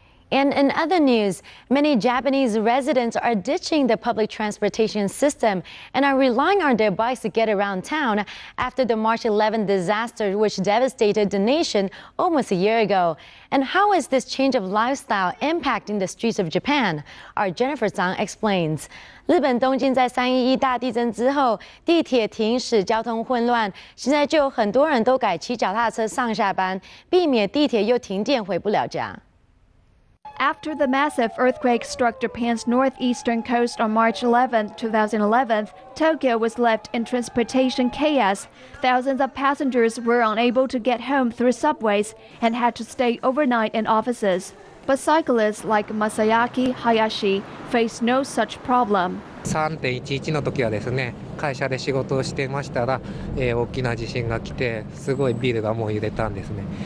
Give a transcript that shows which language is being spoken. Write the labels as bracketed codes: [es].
[en] And in other news, many Japanese residents are ditching the public transportation system and are relying on their bikes to get around town after the March 11 disaster which devastated the nation almost a year ago. And how is this change of lifestyle impacting the streets of Japan? Our Jennifer Zhang explains. [zh] 日本东京在311大地震之后，地铁停驶，交通混乱，现在就有很多人都改骑脚踏车上下班，避免地铁又停电回不了家。 [en] After the massive earthquake struck Japan's northeastern coast on March 11, 2011, Tokyo was left in transportation chaos. Thousands of passengers were unable to get home through subways and had to stay overnight in offices. But cyclists like Masayaki Hayashi face no such problem. [ja] 3.11 の時はですね、会社で仕事をしていましたら、大きな地震が来て、すごいビルがもう揺れたんですね。